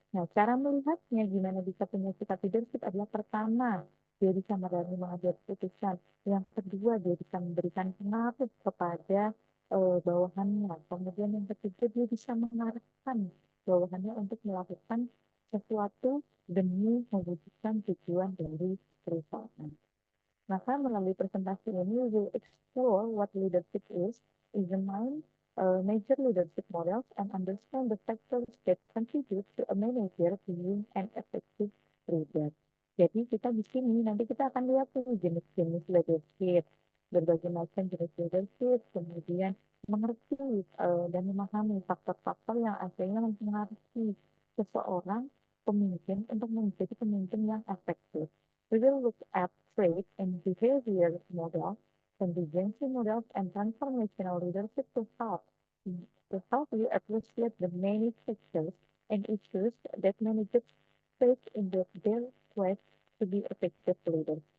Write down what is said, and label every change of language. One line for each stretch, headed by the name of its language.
Indonesian: Nah, cara melihatnya gimana bisa punya sikap leadership adalah pertama, dia bisa berani mengambil keputusan. Yang kedua, dia bisa memberikan pengaruh kepada bawahannya. Kemudian yang ketiga, dia bisa mengarahkan bawahannya untuk melakukan sesuatu demi mewujudkan tujuan dari perusahaan. Maka melalui presentasi ini,
English: we will explore what leadership is, examine major leadership models, and understand the factors that contribute to a manager being an effective leader.
Indonesian: Jadi kita di sini nanti kita akan lihat tuh jenis-jenis leadership, berbagai macam jenis leadership, kemudian mengerti dan memahami faktor-faktor yang akhirnya mempengaruhi seseorang pemimpin untuk menjadi pemimpin yang efektif.
English: We will look at trait and behavior models, contingency models, and transformational leadership to help you appreciate the many factors and issues that managers face in their quest to be effective leaders.